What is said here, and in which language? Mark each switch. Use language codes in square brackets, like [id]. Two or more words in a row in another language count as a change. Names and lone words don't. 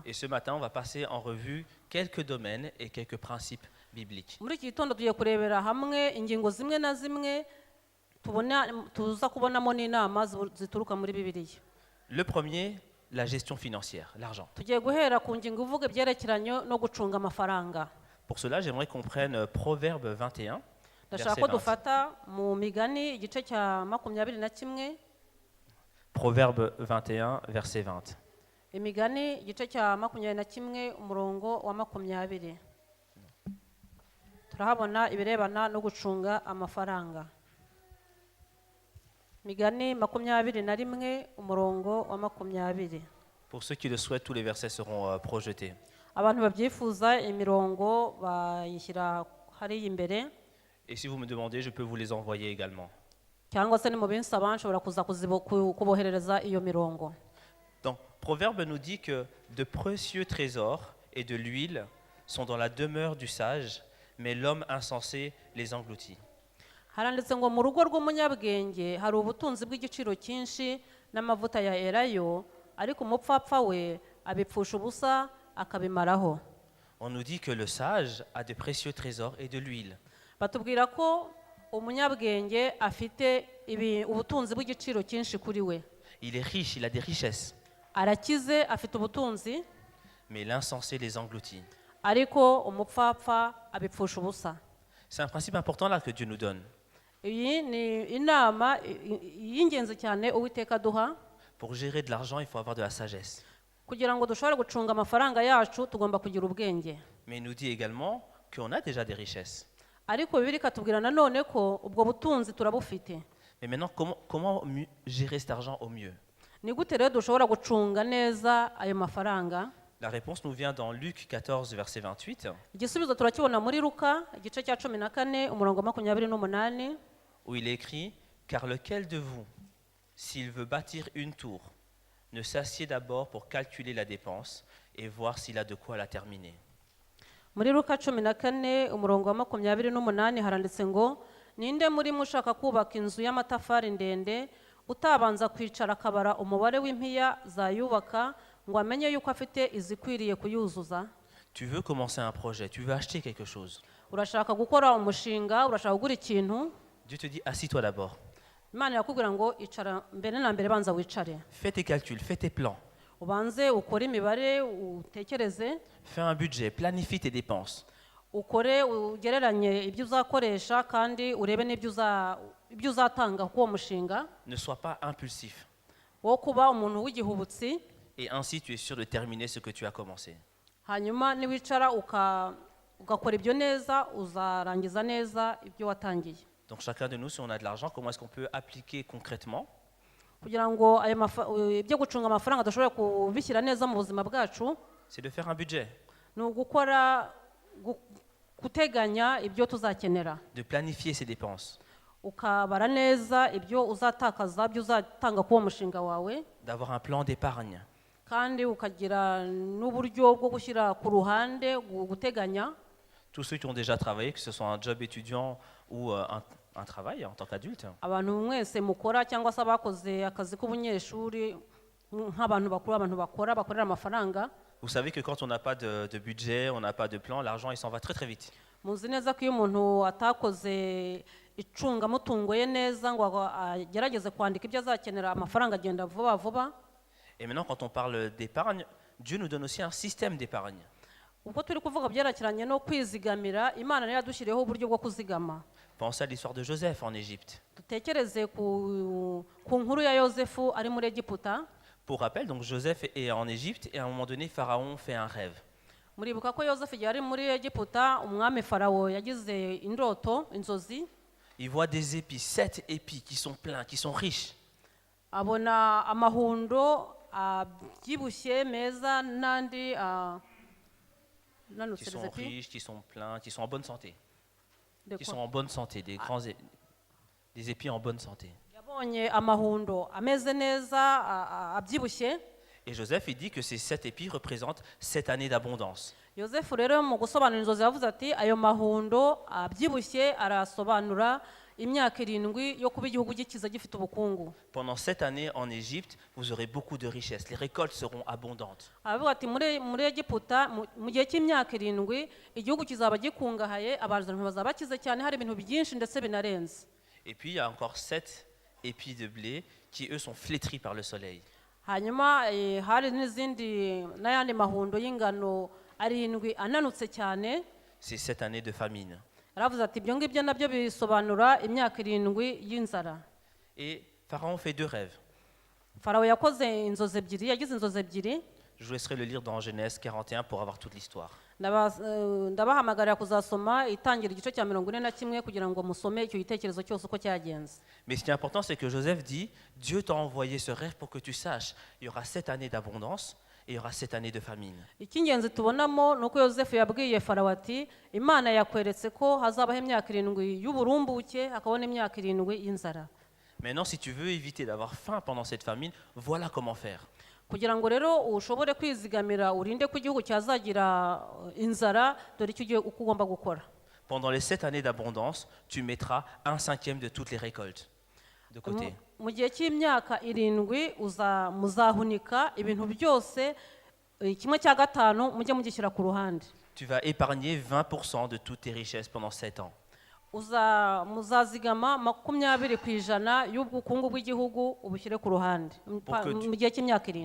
[fr] Et ce matin, on va passer en revue quelques domaines et quelques principes bibliques. [rw] muri iki gitondo tugiye kurebera hamwe ingingo zimwe na zimwe tuza kubonamo n'inama zituruka muri bibiliya. [fr] Le premier, la gestion financière, l'argent. [rw] tugiye guhera ku ngingo ivuga ibyerekeranye no gucunga amafaranga. [fr] Pour cela, j'aimerais qu'on prenne Proverbe 21, [rw] ndashaka verset ko 20. dufata mu migani igice cya 21. [fr] Proverbe 21, verset 20. [rw] imigani igice cya 21 umurongo wa 20. turahabona ibirebana no gucunga amafaranga. migani 21 umurongo wa 20. [fr] Pour ceux qui le souhaitent, tous les versets seront projetés. [rw] abantu babyifuza imirongo bayishyira hariya imbere, [fr] Et si vous me demandez, je peux vous les envoyer également. [rw] cyangwa se ni mu binsaba nshobora kuza kuboherereza iyo mirongo. [fr] Donc, Proverbe nous dit que de précieux trésors et de l'huile sont dans la demeure du sage, mais l'homme insensé les engloutit. [rw] haranditse ngo mu rugo rw'umunyabwenge hari ubutunzi bw'igiciro cyinshi n'amavuta ya elayo, ariko umupfapfa we abipfusha ubusa akabimaraho. [fr] On nous dit que le sage a de précieux trésors et de l'huile. [rw] batubwira ko umunyabwenge afite ubutunzi bw'igiciro cyinshi kuri we. [fr] Il est riche, il a des richesses, [rw] Arakize, afite ubutunzi, [fr] mais l'insensé les engloutit. [rw] ariko umupfapfa abipfusha ubusa. [fr] C'est un principe important là que Dieu nous donne. [rw] Iyi ni inama y'ingenzi cyane Uwiteka aduha. [fr] Pour gérer de l'argent, il faut avoir de la sagesse. [rw] Kugira ngo dushobore gucunga amafaranga yacu tugomba kugira ubwenge. [fr] Mais il nous dit également qu'on a déjà des richesses. [rw] Ariko Bibiliya ikatubwira nanone ko ubwo butunzi turabufite. [fr] Mais maintenant, comment gérer cet argent au mieux? [rw] Ni gute rero dushobora gucunga neza ayo mafaranga? [fr] La réponse nous vient dans Luc 14, verset 28, [rw] Igisubizo turakibona muri Luka igice cya 14 umurongo wa 28, [fr] où il est écrit « Car lequel de vous, s'il veut bâtir une tour, ne s'assied d'abord pour calculer la dépense et voir s'il a de quoi la terminer ?» [rw] Muri Luka 14 umurongo wa 28 haranditse ngo ninde muri mushaka kubaka inzu y'amatafari ndende utabanza kwicara akabara umubare w'impiya zayubaka ngo amenye yuko afite izikwiriye kuyuzuza. [fr] Tu veux commencer un projet, tu veux acheter quelque chose. [rw] Urashaka gukora umushinga, urashaka kugura ikintu. [fr] Dieu te dit assis-toi d'abord. [rw] Imana yakubwira ngo icara mbere na mbere banza wicare. [fr] Fais tes calculs, fais tes plans. [rw] Ubanze ukore imibare utekereze. [fr] Fais un budget, planifie tes dépenses. [rw] Ukore ugereranye ibyo uzakoresha kandi urebe n'ibyo uzatanga ku uwo mushinga. [fr] Ne sois pas impulsif. [rw] Wo kuba umuntu w'igihubutsi. [fr] Et ainsi tu es sûr de terminer ce que tu as commencé. [rw] Hanyuma niwicara ugakora ibyo neza uzarangiza neza ibyo watangiye. [fr] Donc chacun de nous, si on a de l'argent, comment est-ce qu'on peut appliquer concrètement? [rw] Kugira ngo ibyo gucunga amafaranga dushobora kubishyira neza mu buzima bwacu. [fr] C'est de faire un budget. [rw] Ni ugukora guteganya ibyo tuzakenera. [fr] De planifier ses dépenses. [rw] Ukabara neza ibyo uzatakaza, ibyo uzatanga ku uwo mushinga wawe. [fr] D'avoir un plan d'épargne. [rw] Kandi ukagira n'uburyo bwo gushyira ku ruhande guteganya. [fr] Tous ceux qui ont déjà travaillé, que ce soit un job étudiant ou un travail en tant qu'adulte. [rw] Abantu mwese mukora cyangwa se abakoze akazi k'ubunyeshuri nk'abantu bakuru, abantu bakorera amafaranga. [fr] Vous savez que quand on n'a pas de budget, on n'a pas de plan, l'argent il s'en va très très vite. [rw] Muzi neza ko iyo umuntu atakoze icungamutungo ye neza ngo agerageze kwandika ibyo azakenera, amafaranga agenda vuba vuba. [fr] Et maintenant, quand on parle d'épargne, Dieu nous donne aussi un système d'épargne. [rw] Ubwo turi kuvuga byerekeranye no kwizigamira, Imana niyo yadushyiriyeho uburyo bwo kuzigama. [fr] Pensez à l'histoire de Joseph en Égypte. [rw] Dutekereze ku nkuru ya Yosefu ari muri Egiputa. [fr] Pour rappel, donc Joseph est en Égypte et à un moment donné, Pharaon fait un rêve. [rw] Muribuka ko Yosefu yari muri Egiputa, umwami Farawo yagize indoto, inzozi. [fr] Il voit des épis, 7 épis qui sont pleins, qui sont riches. [rw] Abona amahundo abyibushye meza n'andi [fr] qui sont riches, qui sont pleins, qui sont en bonne santé. Qui sont en bonne santé, des épis en bonne santé. [rw] Yabonye amahundo ameze neza abyibushye. [fr] Et Joseph, il dit que ces 7 épis représentent 7 années d'abondance. [rw] Yosefu rero mu gusobanura inzozi yavuze ati ayo mahundo abyibushye arasobanura imyaka 7 yo kuba igihugu gikiza gifite ubukungu. [fr] Pendant 7 années en Égypte, vous aurez beaucoup de richesses. Les récoltes seront abondantes. [rw] Avuga ati muri Egiputa mu gihe cy'imyaka 7 igihugu kizaba gikungahaye, abantu bazaba bakize cyane, hari ibintu byinshi ndetse binarenze. [fr] Et puis il y a encore 7 épis de blé qui eux sont flétris par le soleil. [rw] Hanyuma hari n'izindi n'ayandi mahundo y'ingano 7 ananutse cyane. [fr] C'est 7 années de famine. [rw] Aravuze ati ibyo ngibyo nabyo bisobanura imyaka 7 y'inzara. [fr] Et Pharaon fait 2 rêves. [rw] Farawo yagize inzozi ebyiri. [fr] Je vous laisserai le lire dans Genèse 41 pour avoir toute l'histoire. [rw] Ndabahamagarira kuzasoma itangira igice cya 41 kugira ngo musome icyo gitekerezo cyose uko cyagenze. [fr] Mais ce qui est important, c'est que Joseph dit, Dieu t'a envoyé ce rêve pour que tu saches, il y aura 7 années d'abondance et il y aura 7 années de famine. [rw] Icy'ingenzi tubonamo nuko Yosefu yabwiye Farawo ati Imana yakweretse ko hazabaho imyaka 7 y'uburumbuke, hakabona imyaka 7 y'inzara. [fr] Maintenant, si tu veux éviter d'avoir faim pendant cette famine, voilà comment faire. [rw] Kugira ngo rero ushobore kwizigamira urinde ko igihugu cyazagira inzara, dore icyo ugomba gukora. [fr] Pendant les 7 années d'abondance, tu mettras 1/5 de toutes les récoltes de côté. [rw] Mu gihe cy'imyaka 7 muzahunika ibintu byose 1/5 mujye mugishyira ku ruhande. [fr] Tu vas épargner 20% de toutes tes richesses pendant 7 ans. [rw] muzazigama 20% y'ubukungu bw'igihugu ubushyire ku ruhande mu gihe cy'imyaka 7.